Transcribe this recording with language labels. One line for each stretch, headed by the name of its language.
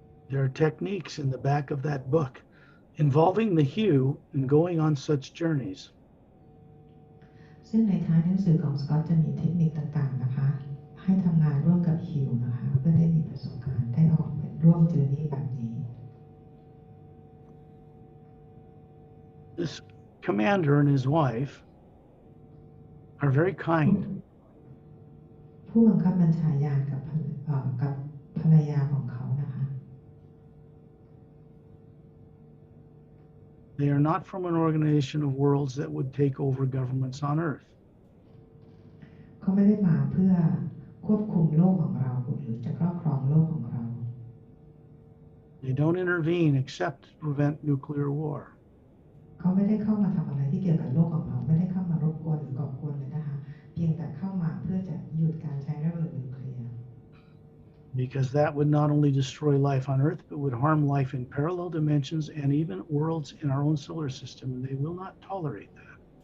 English: There are techniques in the back of that book involving the hue in going on such journeys.
Thai: ซึ่งในท้ายหนังสือของสกอตต์จะมีเทคนิคต่างๆนะคะให้ทำงานร่วมกับฮิวนะคะเพื่อได้มีประสบการณ์ได้ออกไปร่วมเจอร์นี่แบบนี้
English: This commander and his wife are very kind.
Thai: ผู้บังคับบัญชาญาณกับภรรยาของเขานะคะ
English: They are not from an organization of worlds that would take over governments on Earth.
Thai: เขาไม่ได้มาเพื่อควบคุมโลกของเราหรือจะครอบครองโลกของเรา
English: They don't intervene except to prevent nuclear war.
Thai: เขาไม่ได้เข้ามาทำอะไรที่เกี่ยวกับโลกของเราไม่ได้เข้ามารบกวนหรือก่อกวนเลยนะคะเพียงแต่เข้ามาเพื่อจะหยุดการใช้ระเบิดนิวเคลียร์
English: Because that would not only destroy life on Earth, but would harm life in parallel dimensions and even worlds in our own solar system, and they will not tolerate that.